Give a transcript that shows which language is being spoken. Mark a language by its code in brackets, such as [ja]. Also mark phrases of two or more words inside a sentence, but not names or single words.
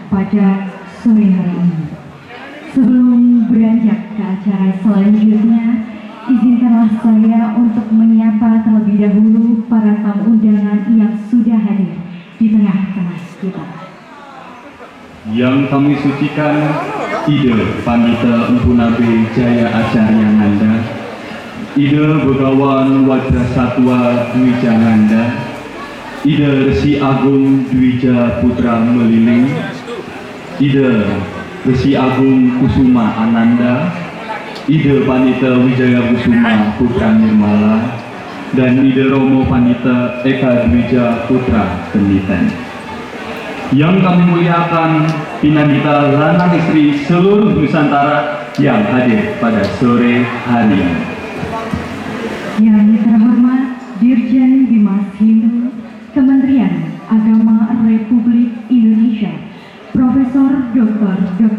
[id] pada sore hari ini. Sebelum beranjak ke acara selanjutnya, izinkanlah saya untuk menyapa terlebih dahulu para tamu undangan yang sudah hadir di tengah-tengah kita. Yang kami sucikan, Ida Pandita Empu Nabe Jaya Acarya Nganda, Ida Begawan Wajra Satwa Dwija Nganda, Ida Resi Agung Dwija Putra Meliling, Ida Resi Agung Kusuma Ananda, Ida Pandita Wijaya Kusuma Putra Nirmala, dan Ida Romo Pandita Eka Dwija Putra Penditan. Yang kami muliakan Pinanita lanang istri seluruh Nusantara yang hadir pada sore hari ini. Yang terhormat Dirjen Bimas Hindu Kementerian Agama Republik Indonesia, Profesor Dr.